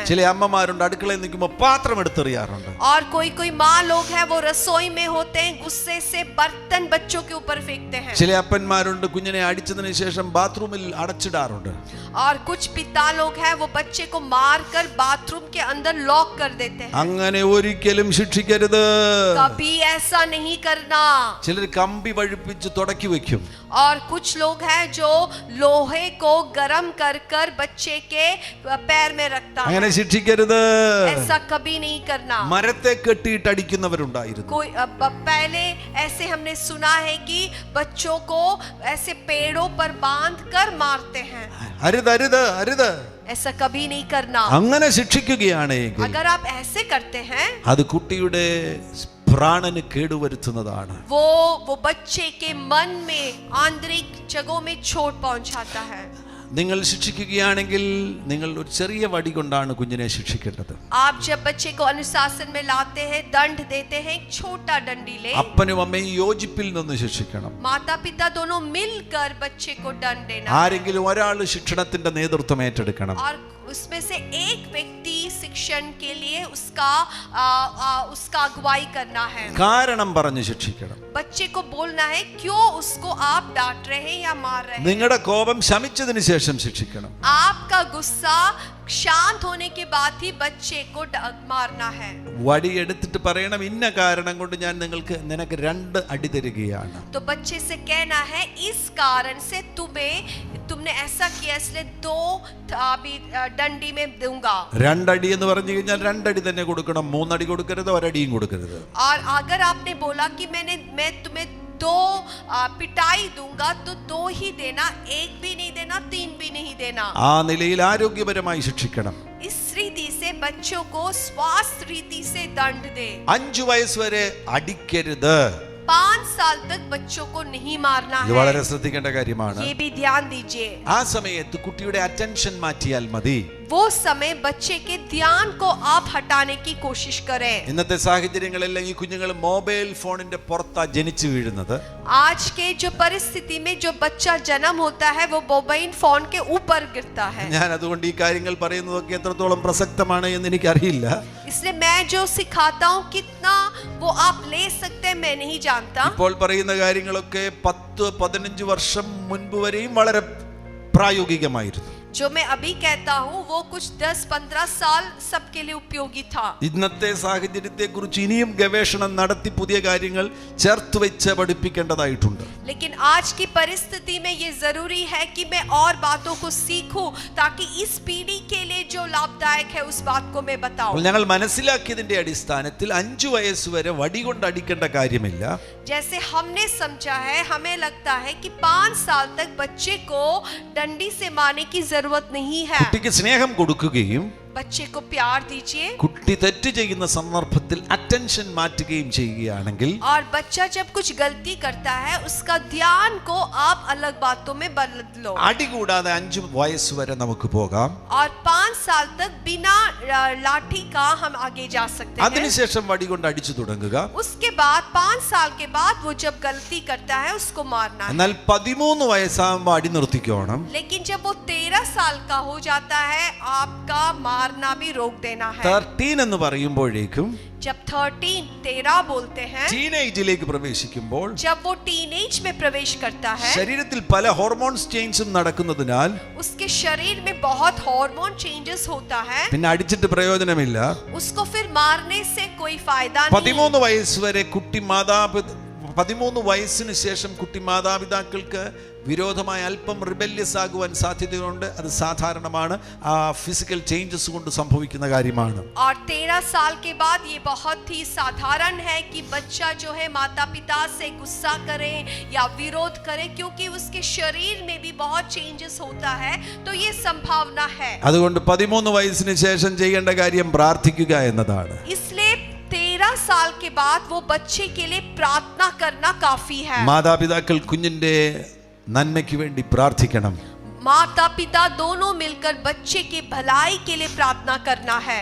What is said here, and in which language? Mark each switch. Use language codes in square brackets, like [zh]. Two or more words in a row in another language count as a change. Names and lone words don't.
[ml] ചില അമ്മമാരുണ്ട് അടുക്കളയിൽ നിൽക്കുമ്പോൾ പാത്രം എടുത്തെറിയാറുണ്ട്. [hi] और कोई माँ लोग है वो रसोई में होते हैं, गुस्से से बर्तन बच्चों के ऊपर फेंकते हैं। [ml] ചില അപ്പന്മാരുണ്ട് കുഞ്ഞിനെ അടിച്ചതിന് ശേഷം ബാത്റൂമിൽ അടച്ചിടാറുണ്ട്. [hi] और कुछ पिता लोग हैं वो बच्चे को मारकर बाथरूम के अंदर लॉक कर देते हैं। [ml] അങ്ങനെ ഒരിക്കലും ശിക്ഷിക്കരുത്. [hi] कभी ऐसा नहीं करना। [ml] ചിലർ കമ്പി വഴിപ്പിച്ച് തുടക്കി വെക്കും. [hi] और कुछ लोग हैं जो लोहे को गरम कर कर बच्चे के पैर में रखता है। [ml] അങ്ങനെ ശിക്ഷിക്കരുത്. [hi] ऐसा कभी नहीं करना। [ml] മരത്തെ കെട്ടിയിട്ട് അടിക്കുന്നവരുണ്ടായിരുന്നു. [hi] कोई पहले ऐसे हमने सुना है कि बच्चों को ऐसे पेड़ों पर बांध कर मारते हैं। [ml] അരുത് അരുത് അരുത്. [hi] ऐसा कभी नहीं करना। [ml] അങ്ങനെ ശിക്ഷിക്കുകയാണെങ്കിൽ [hi] अगर आप ऐसे करते हैं [ml] അത് കുട്ടിയുടെ പ്രാണന് കേടുവരുത്തുന്നതാണ്. [hi] वो बच्चे के मन में आंतरिक जगहों में चोट पहुंचाता है। [ml] നിങ്ങൾ ശിക്ഷിക്കുകയാണെങ്കിൽ നിങ്ങൾ ഒരു ചെറിയ വടി കൊണ്ടാണ് കുഞ്ഞിനെ ശിക്ഷിക്കേണ്ടത്. [hi] आप जब बच्चे को अनुशासन में लाते हैं, दंड देते हैं, एक छोटा डंडी ले। [ml] അപ്പനും അമ്മയും യോജിപ്പിൽ നിന്ന് ശിക്ഷിക്കണം. [hi] माता पिता दोनों मिलकर बच्चे को दंड देना। [ml] ആരെങ്കിലും ഒരാൾ ശിക്ഷണത്തിന്റെ നേതൃത്വം ഏറ്റെടുക്കണം. [hi] और उसमें से एक व्यक्ति शिक्षण के लिए उसका अगुवाई करना है। [ml] കാരണം പറഞ്ഞ് ശിക്ഷിക്കണം. [hi] बच्चे को बोलना है क्यों उसको आप डांट रहे हैं या मार रहे हैं। [ml] നിങ്ങളുടെ കോപം ശമിച്ചതിന് ശേഷം ശിക്ഷിക്കണം. [hi] आपका गुस्सा शांत होने के बाद ही बच्चे को मारना है। [ml] വടി എടുത്തിട്ട് പറയണം ഇന്ന കാരണം കൊണ്ട് ഞാൻ നിനക്ക് 2 അടി തരികയാണ്. [hi] तो बच्चे से कहना है इस कारण से तुमने ऐसा किया इसलिए 2 डंडी में दूंगा. [ml] 2 അടി എന്ന് പറഞ്ഞു കഴിഞ്ഞാൽ 2 അടി തന്നെ കൊടുക്കണം, 3 അടി കൊടുക്കരുത്, 1 അടിയും കൊടുക്കരുത്. [hi] और अगर आपने बोला कि मैं तुम्हें 2 पिटाई दूंगा तो 2 ही देना, 1 भी नहीं देना, 3 भी नहीं देना. [ml] ആ നിലയിൽ ആരോഗ്യപരമായി ശിക്ഷിക്കണം. [hi] इस रीति से बच्चों को स्वास्थ्य रीति से दंड दे. [ml] 5 വയസ്സ് വരെ അടിക്കരുത്. [hi] 5 साल तक बच्चों को नहीं मारना [ml] ഇത് [hi] है. [ml] വളരെ ശ്രദ്ധിക്കേണ്ട കാര്യമാണ്. [hi] ये भी ध्यान दीजिए. [ml] ആ സമയത്ത് കുട്ടിയുടെ അറ്റൻഷൻ മാറ്റിയാൽ മതി. [hi] वो समय बच्चे के ध्यान को आप हटाने की कोशिश करें. [ml] ഇന്നത്തെ സാഹചര്യങ്ങളെല്ലാം ഈ കുഞ്ഞുങ്ങൾ [en] mobile phone [ml] പുറത്താ ജനിച്ചു വീഴുന്നത്. [hi] आज के जो परिस्थिति में जो बच्चा जन्म होता है वो [en] mobile phone [hi] के ऊपर गिरता है. [ml] ഞാൻ അതുകൊണ്ട് ഈ കാര്യങ്ങൾ പറയുന്നതൊക്കെ എത്രത്തോളം പ്രസക്തമാണ് എന്ന് എനിക്കറിയില്ല. [hi] इसलिए मैं जो सिखाता हूँ कितना वो आप ले सकते हैं मैं नहीं जानता. [ml] ഇപ്പോൾ പറയുന്ന കാര്യങ്ങളൊക്കെ 10-15 വർഷം മുൻപ് വരെയും വളരെ പ്രായോഗികമായിരുന്നു. [hi] जो मैं अभी कहता हूँ वो कुछ 10-15 साल सबके लिए उपयोगी था. [ml] ഇന്നത്തെ സാഹചര്യത്തെ കുറിച്ച് ഇനിയും ഗവേഷണം നടത്തി പുതിയ കാര്യങ്ങൾ ചേർത്ത് വെച്ച് പഠിപ്പിക്കേണ്ടതായിട്ടുണ്ട്. [hi] लेकिन आज की परिस्थिति में ये जरूरी है कि मैं और बातों को सीखूं ताकि इस पीढ़ी के लिए जो लाभदायक है उस बात को मैं बताऊं. [ml] ഞങ്ങൾ മനസ്സിലാക്കിയതിന്റെ അടിസ്ഥാനത്തിൽ 5 വയസ്സ് വരെ വടി കൊണ്ട് അടിക്കേണ്ട കാര്യമില്ല. [hi] जैसे हमने समझा है हमें लगता है कि 5 साल तक बच्चे को डंडी से मारने की जरूरत नहीं है. [ml] കുട്ടിക്ക് സ്നേഹം കൊടുക്കുകയും [hi] बच्चे को प्यार दीजिए. [ml] കുട്ടി തെറ്റ് ചെയ്യുന്ന സന്ദർഭത്തിൽ അറ്റൻഷൻ മാറ്റുകയും ചെയ്യുകയാണെങ്കിൽ [hi] और बच्चा जब कुछ गलती करता है उसका ध्यान को आप अलग बातों में बदलो. [ml] അടി കൂടാതെ 5 വയസ്സ് വരെ നമുക്ക് പോകാം. [hi] और 5 साल तक बिना लाठी का हम आगे जा सकते हैं. [ml] അതിനുശേഷം വടി കൊണ്ട് അടിച്ചു തുടങ്ങുക. [hi] उसके बाद 5 साल के बाद वो जब गलती करता है उसको मारना है. [ml] എന്നാൽ 13 വയസ്സാകുമ്പോൾ അടി നിർത്തിക്കോണം. [hi] लेकिन जब वो 13 साल का हो जाता है आपका मारना भी रोक देना है. [ml] 13 എന്ന് പറയുമ്പോഴേക്കും [hi] जब 13 बोलते हैं, [ml] ടീനേജിലേക്ക് പ്രവേശിക്കുമ്പോൾ [hi] जब वो टीनेज में प्रवेश करता है [ml] ശരീരത്തിൽ പല [en] hormones change [ml] നടക്കുന്നതിനാൽ [hi] उसके शरीर में बहुत [en] hormone changes [hi] होता है. [ml] പിന്നെ അടിച്ചിട്ട് പ്രയോജനമില്ല. [hi] उसको फिर मारने से कोई फायदा नहीं. [ml] 13 വയസ്സ് വരെ 13 വയസ്സിന് ശേഷം കുട്ടി മാതാപിതാക്കൾക്ക് വിരോധമായ അല്പം റിബല്യസ് ആകുവാൻ സാധ്യതയുണ്ട്. അത് സാധാരണമാണ്. ആ [en] physical changes [ml] കൊണ്ട് സംഭവിക്കുന്ന കാര്യമാണ്. [hi] और 13 साल के बाद ये बहुत ही साधारण है कि बच्चा जो है माता पिता से गुस्सा करे या विरोध करे क्योंकि उसके शरीर में भी बहुत चेंजेस होता है. तो ये संभावना है. [ml] അതുകൊണ്ട് 13 വയസ്സിന് ശേഷം ചെയ്യേണ്ട കാര്യം പ്രാർത്ഥിക്കുക എന്നതാണ്. [hi] इसलिए 13 साल के बाद वो बच्चे के लिए प्रार्थना करना काफी है. [ml] മാതാപിതാക്കൾ കുഞ്ഞിന്റെ നന്മയ്ക്ക് വേണ്ടി പ്രാർത്ഥിക്കണം. [hi] माता पिता दोनों मिलकर बच्चे की भलाई के लिए प्रार्थना करना है.